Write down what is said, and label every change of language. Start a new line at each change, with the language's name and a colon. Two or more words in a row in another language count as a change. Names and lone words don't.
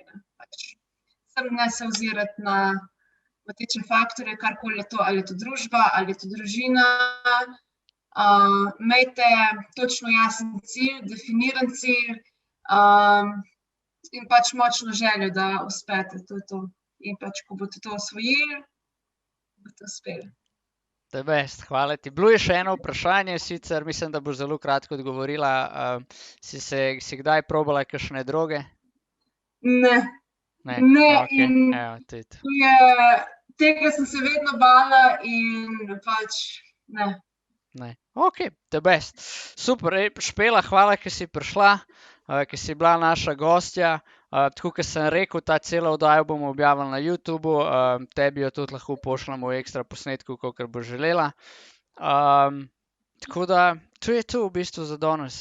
Slovenian: Pač sem ne se ozirati na moteče faktorje, karkoli je to, ali je to družba, ali je to družina. Imejte točno jasen cilj, definiran cilj in pač močno željo, da uspete. To je to. In pač, ko boste to osvojili, boste uspeli.
English: The best,
Slovenian: hvala ti. Bilo je še eno vprašanje, sicer mislim, da boš zelo kratko odgovorila. Si kdaj probala kakšne droge? Ne. Ne, Ne, okej, in evo, tudi. tega sem se vedno bala in pač ne. Ne.
English: Ok, the best.
Slovenian: Super, Špela, hvala, ker si prišla, ker si bila naša gostja. Tako, kot sem rekel, ta celo oddajo bomo objavili na YouTubu, tebi jo tudi lahko pošljemo v ekstra posnetku, kakor bo želela. Tako da, to je to v bistvu za danes.